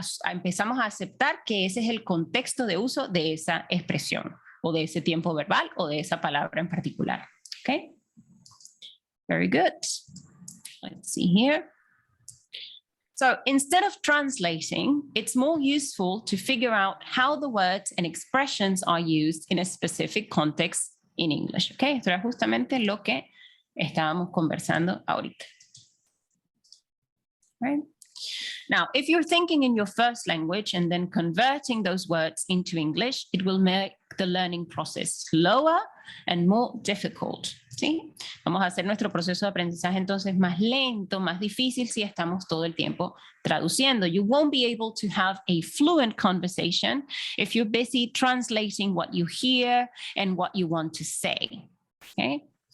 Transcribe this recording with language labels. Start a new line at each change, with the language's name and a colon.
Spanish: Empezamos a aceptar que ese es el contexto de uso de esa expresión o de ese tiempo verbal o de esa palabra en particular, ¿ok?
English: Very good. Let's see here. So instead of translating, it's more useful to figure out how the words and expressions are used in a specific context in English.
Spanish: Okay, esto era justamente lo que estábamos conversando ahorita.
English: Right? Now, if you're thinking in your first language and then converting those words into English, it will make the learning process slower and more difficult.
Spanish: ¿Sí? Vamos a hacer nuestro proceso de aprendizaje entonces más lento, más difícil si estamos todo el tiempo traduciendo.
English: You won't be able to have a fluent conversation if you're busy translating what you hear and what you want to say. Okay?